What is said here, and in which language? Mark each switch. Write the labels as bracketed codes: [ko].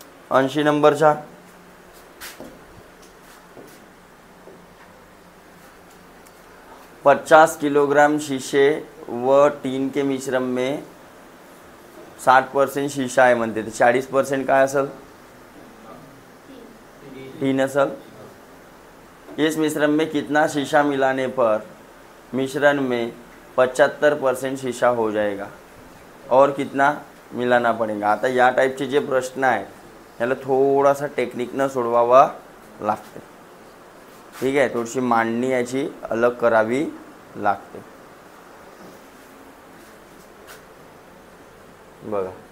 [mr] 80 नंबरचा 50 किलोग्राम [hi] शीशे व टीन के मिश्रण में 60% शीशा [mr] आहे म्हणते, तर 40% काय असेल, टीन असेल. [hi] इस मिश्रण में कितना शीशा मिलाने पर मिश्रण में 75% शीशा हो जाएगा और कितना मिलाना पडेगा. [mr] आता या टाईपचे जे प्रश्न आहेत याला थोडासा टेक्निकनं सोडवावा लागते. ठीक आहे, थोडीशी मांडणी याची अलग करावी लागते. बघा